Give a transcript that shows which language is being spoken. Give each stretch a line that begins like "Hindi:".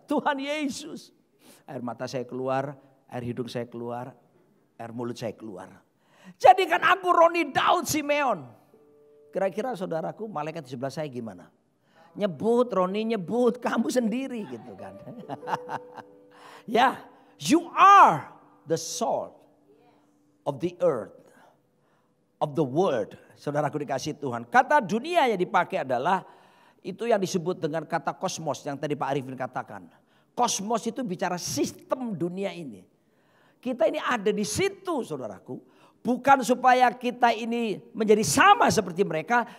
Indonesian: Tuhan Yesus. Air mata saya keluar, air hidung saya keluar, air mulut saya keluar. Jadikan aku Roni Daud Simeon. Kira-kira saudaraku malaikat di sebelah saya gimana? Nyebut Roni, nyebut kamu sendiri gitu kan.
English: Ya, you are the salt of the earth, of the world.
Indonesian: Saudaraku dikasih Tuhan. Kata dunia yang dipakai adalah itu yang disebut dengan kata kosmos yang tadi Pak Arifin katakan. Kosmos itu bicara sistem dunia ini. Kita ini ada di situ saudaraku. Bukan supaya kita ini menjadi sama seperti mereka.